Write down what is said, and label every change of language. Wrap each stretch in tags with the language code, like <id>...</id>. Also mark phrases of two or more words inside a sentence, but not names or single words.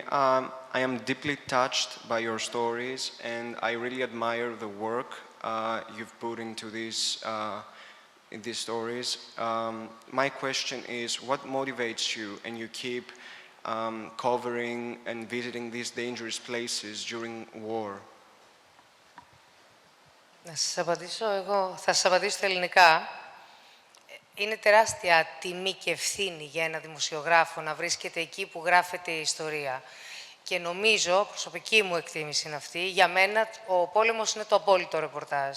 <en>I am deeply touched by your stories, and I really admire the work you've put into these stories. My question is, what motivates you and you keep covering and visiting these dangerous places during war?</en> <el>Να σας απαντήσω εγώ, θα σας απαντήσω στα ελληνικά. Είναι τεράστια τιμή και ευθύνη για ένα δημοσιογράφο να βρίσκεται εκεί που γράφεται η ιστορία. Και νομίζω, προσωπική μου εκτίμηση είναι αυτή, για μένα ο πόλεμος είναι το απόλυτο ρεπορτάζ.</el>